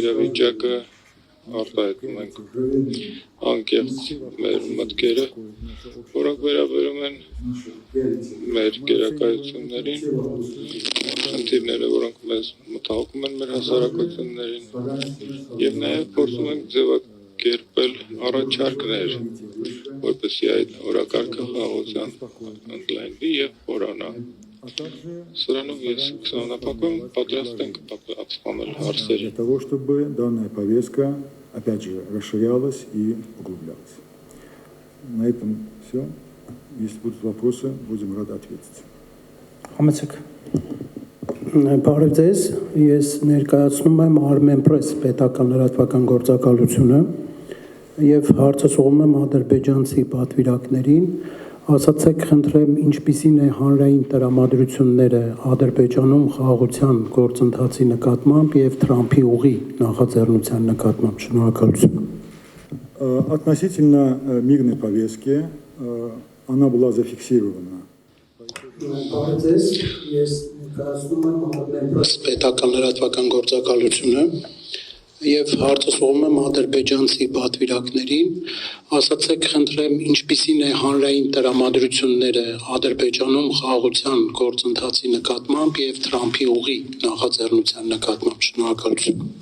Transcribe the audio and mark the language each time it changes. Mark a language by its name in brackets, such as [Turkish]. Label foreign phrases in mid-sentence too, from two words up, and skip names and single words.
[Armenian] իրավիճակը, արտահայտում ենք անկեղծ մեր մտքերը, որոնք վերաբերում են մեր գերակայություններին, խնդիրները, որոնք մեզ մտահոգում են մեր հասարակություններին եւ նաեւ փորձում ենք ձևակերպել առաջարկներ, որպեսզի այդ օրակարգը խաղաղության ընդլայնվի եւ խորանա։ Սրանով ես կսանապակում պատրաստ ենք պատասխանել հարցերին։ [Russian] Для того, чтобы данная повестка, опять же, расширялась и углублялась. На этом все. Если будут вопросы, будем рады ответить. [Armenian] Համեցեք։ Բարև ձեզ, ես ներկայացնում եմ Armenpress պետական լրատվական գործակալությունը եւ հարցը ուղղում եմ ադրբեջանցի պատվիրակներին, ասացեք խնդրեմ ինչպիսին է հանրային տրամադրությունները Ադրբեջանում խաղաղության գործընթացի նկատմամբ եւ Թրամփի ուղի նախաձեռնության նկատմամբ, շնորհակալություն։ [Russian] Относительно мирной повестки, она была зафиксирована. [Armenian] Բարև ձեզ, ես ներկայացնում եմ Armenpress պետական լրատվական գործակալությունը Եվ հարցս ուղղում եմ ադրբեջանցի պատվիրակներին, ասացեք խնդրեմ ինչպիսին է հանրային տրամադրությունները Ադրբեջանում խաղաղության գործընթացի նկատմամբ եւ Թրամփի ուղի նախաձեռնության նկատմամբ։ Շնորհակալություն։